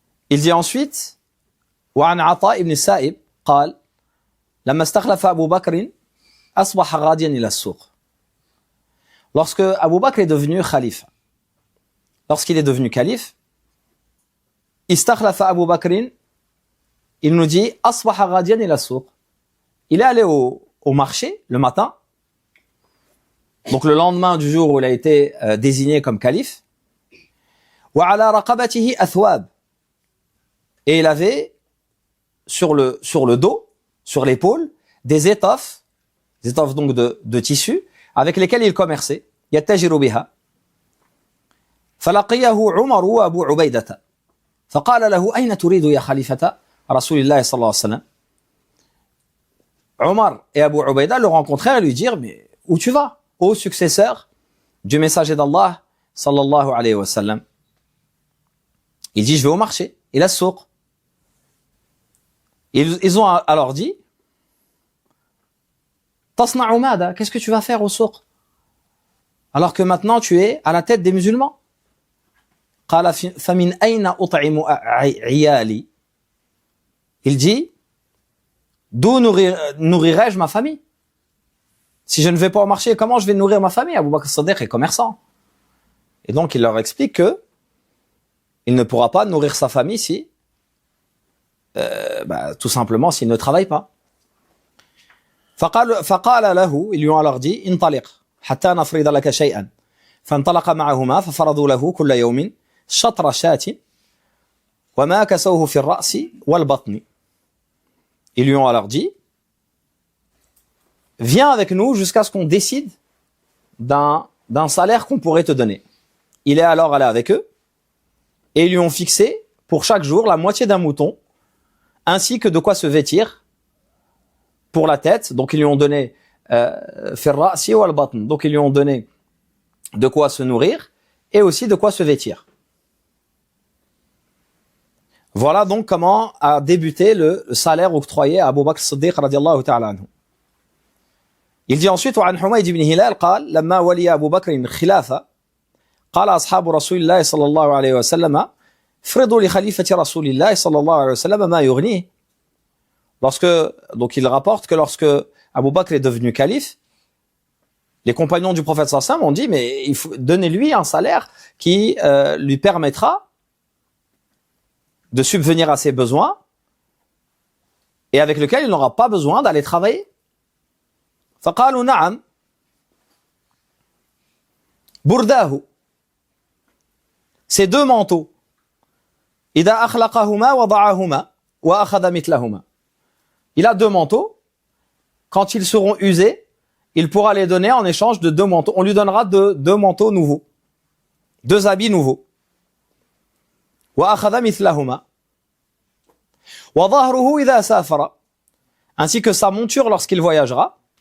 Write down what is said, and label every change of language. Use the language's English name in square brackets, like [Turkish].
[French] Il dit ensuite, [Arabic] وعن عطاء بن السائب قال لما استخلف أبو بكر أصبح غاديا إلى السوق. [French] Lorsque Abu Bakr est devenu khalife, lorsqu'il est devenu calife, [Arabic] استخلف أبو بكر, [French] il nous dit [Arabic] أصبح غاديا إلى السوق. [French] Il est allé au marché le matin, donc le lendemain du jour où il a été désigné comme calife. [Arabic] وعلى رقبته أثواب, [French] et il avait sur le dos, sur l'épaule, des étoffes donc de tissu avec lesquels il commerçait. [Arabic] يتجر بها. فلقيه عمر وأبو عبيدة فقال له أين تريد يا خليفة رسول الله صلى الله عليه وسلم. [French] Omar et Abu Ubaida le rencontrèrent et lui dirent: mais où tu vas, ô successeur du messager d'Allah sallallahu alayhi wa sallam? Il dit: je vais au marché, [Arabic] ila as-souq. [French] Ils ont alors dit: [Arabic] tasna'u mada, [French] qu'est-ce que tu vas faire au souq alors que maintenant tu es à la tête des musulmans? [Arabic] Qala famin ayna ut'imu iyali. [French] Il dit: d'où nourrirai-je ma famille? Si je ne vais pas au marché, comment je vais nourrir ma famille? Abu Bakr as-Siddiq est commerçant. Et donc il leur explique que il ne pourra pas nourrir sa famille si tout simplement s'il ne travaille pas. [Arabic] فقال له, [French] ils lui ont alors dit: [Arabic] انطلق حتى نفرض لك شيئا. فانطلق معهما ففرضوا له كل يوم شطر شاة وما كسوه في الرأس والبطن. [French] Ils lui ont alors dit: viens avec nous jusqu'à ce qu'on décide d'un salaire qu'on pourrait te donner. Il est alors allé avec eux et ils lui ont fixé pour chaque jour la moitié d'un mouton ainsi que de quoi se vêtir pour la tête. Donc ils lui ont donné donc ils lui ont donné de quoi se nourrir et aussi de quoi se vêtir. Voilà donc comment a débuté le salaire octroyé à Abu Bakr as-Siddiq radiyallahu ta'ala anhu. [Arabic] Il dit ensuite: وعن حميد بن هلال قال لما ولي أبو بكر الخلافة قال أصحاب رسول الله صلى الله عليه وسلم فرضوا لخليفة رسول الله صلى الله عليه وسلم ما يغنيه. [French] Donc il rapporte que lorsque Abu Bakr est devenu calife, les compagnons du prophète sallallahu alayhi wa sallam ont dit, mais il faut donner-lui un salaire qui lui permettra de subvenir à ses besoins et avec lequel il n'aura pas besoin d'aller travailler. [Arabic] فقالوا نعم برداه, [French] ces deux manteaux, [Arabic] إذا أخلقهما وضعهما وأخذ مثلهما. [French] Il a deux manteaux, quand ils seront usés, il pourra les donner en échange de deux manteaux. On lui donnera deux manteaux nouveaux, deux habits nouveaux. [Arabic] وأخذ مثلهما وظهره إذا سافر, [French] ainsi que sa monture lorsqu'il voyagera.